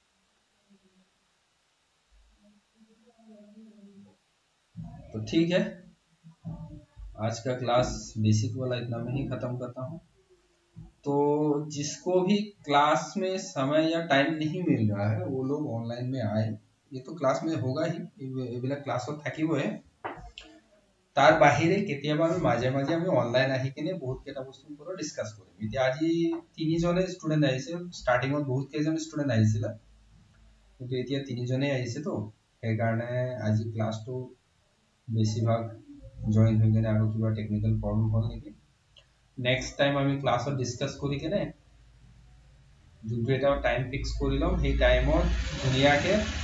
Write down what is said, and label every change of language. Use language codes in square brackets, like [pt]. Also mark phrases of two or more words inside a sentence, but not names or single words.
[hi] तो ठीक है, आज का क्लास बेसिक वाला इतना में ही खत्म करता हूँ। तो जिसको भी क्लास में समय या टाइम नहीं मिल रहा है वो लोग ऑनलाइन में आए, ये तो क्लास में होगा ही, [as] এইবিলাক ক্লাছত থাকিবই, তাৰ বাহিৰে কেতিয়াবা আমি মাজে মাজে আমি অনলাইন আহি কিনে বহুত কেইটা বস্তুৰ ওপৰত ডিসকাস কৰিম। এতিয়া আজি তিনিজনে ষ্টুডেন্ট আহিছে, ষ্টাৰ্টিঙত বহুত কেইজন ষ্টুডেন্ট আহিছিল কিন্তু এতিয়া তিনিজনেই আহিছে, তো সেইকাৰণে আজি ক্লাছটো বেছিভাগ জয়েন হৈ কিনে আৰু কিবা [en] technical problem [as] হ'ল নেকি, [en] next time [as] আমি ক্লাছত ডিসকাস কৰি কিনে যোনটো এটা [en] time fix [as] কৰি লম সেই টাইমত ধুনীয়াকে